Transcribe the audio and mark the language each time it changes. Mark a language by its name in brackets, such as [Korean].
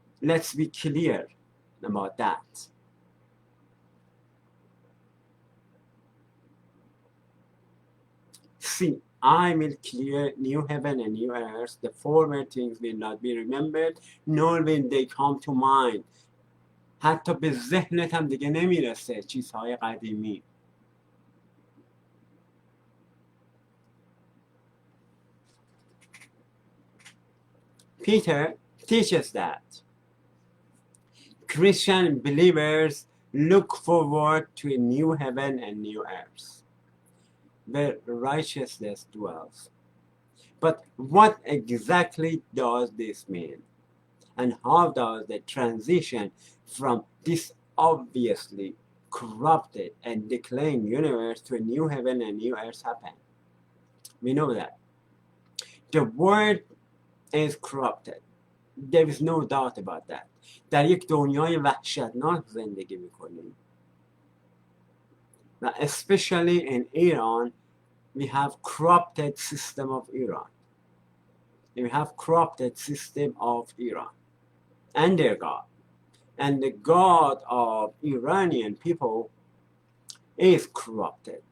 [English] Let's be clear about that. See, I will clear new heaven and new earth. The former things will not be remembered, nor will they come to mind. [Persian] حتی به ذهنت هم دیگه نمیرسه چیزهای قدیمی. [English] Peter teaches that Christian believers look forward to a new heaven and new earth where righteousness dwells. But what exactly does this mean? And how does the transition from this obviously corrupted and decaying universe to a new heaven and new earth happen? We know that. The world is corrupted. There is no doubt about that. [Persian] در یک دنیای وحشتناک زندگی میکنیم. [English] Now, especially in Iran, we have corrupted system of Iran. We have corrupted system of Iran and their God. And the God of Iranian people is corrupted.